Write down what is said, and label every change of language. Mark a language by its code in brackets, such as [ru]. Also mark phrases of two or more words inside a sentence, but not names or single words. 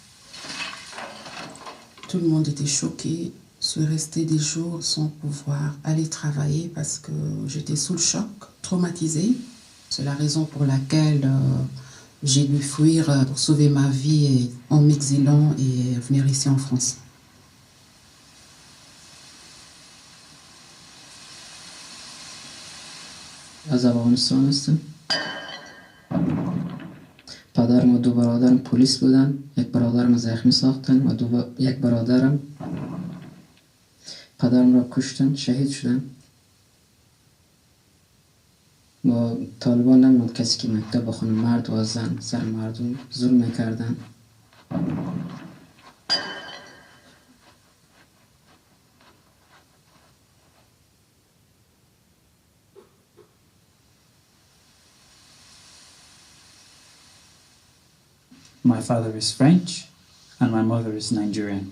[fr] Tout le monde était choqué. Je suis restée des jours sans pouvoir aller travailler parce que j'étais sous le choc, traumatisée. C'est la raison pour laquelle j'ai dû fuir pour sauver ma vie en m'exilant et venir ici en France. [fa] از افغانستان هستم. پدرم و 2 برادرم پلیس بودن. یک برادرم زخمی ساختن و یک برادرم پدرم را کشتن، شهید شدن. با طالبان نمی‌بود کسی که مکتب بخونه، مرد و زن سر مردم ظلم میکردن. [en] My father is French and my mother is Nigerian.